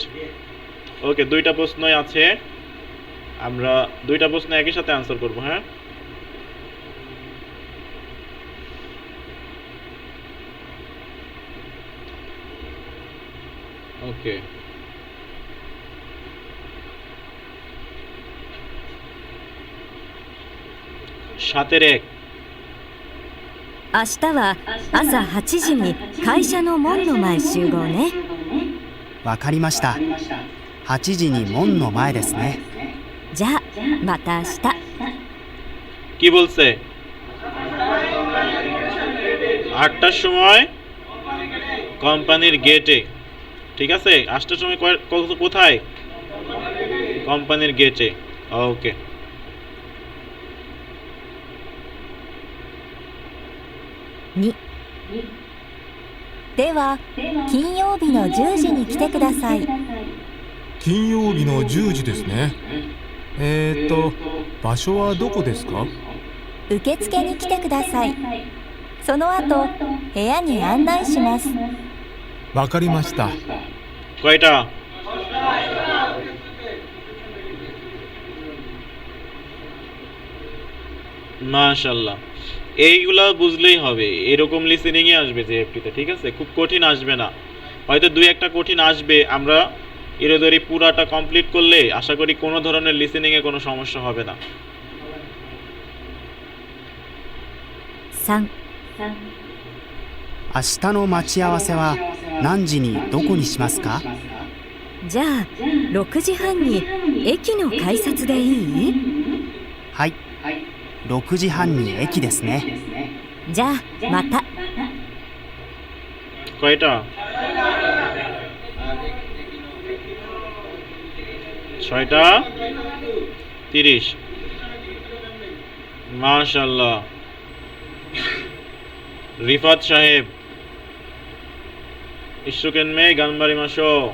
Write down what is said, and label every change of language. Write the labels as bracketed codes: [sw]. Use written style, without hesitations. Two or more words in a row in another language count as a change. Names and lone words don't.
[bn] ওকে, দুইটা প্রশ্নই আছে, আমরা দুইটা প্রশ্ন একই সাথে আনসার করব। হ্যাঁ, ওকে, 7-এর 1। [ja] 明日は朝8時に会社の門の前集合ね。わかりました。8時に門の前ですね。じゃあまた明日。 [bn] কি বলছে? 8টার সময় কোম্পানির গেটে, ঠিক আছে? 8টার সময় কোথায়? কোম্পানির গেটে। ওকে, [ja] 2 では金曜日の10時に来てください。金曜日の10時ですね。場所はどこですか？受付に来てください。その後部屋に案内します。わかりました。 [bn] কয়টা? মাশাআল্লাহ, এইগুলা বুঝলেই হবে, এরকম লিসেনিংয়ে আসবে জেএফটিতে, ঠিক আছে? খুব কঠিন আসবে না, হয়তো 2-1টা কঠিন আসবে। আমরা এরোদরি পুরাটা কমপ্লিট করলে আশা করি কোনো ধরনের লিসেনিংয়ে কোনো সমস্যা হবে না। 3 [ja] 明日の待ち合わせは何時にどこにしますか？じゃあ6時半に駅の改札でいい？はい、6時半に駅ですね。じゃあまた。 [bn] কয়টা? 6টা 30। মাশাআল্লাহ, রিফাত সাহেব [ja] 一生懸命頑張ります.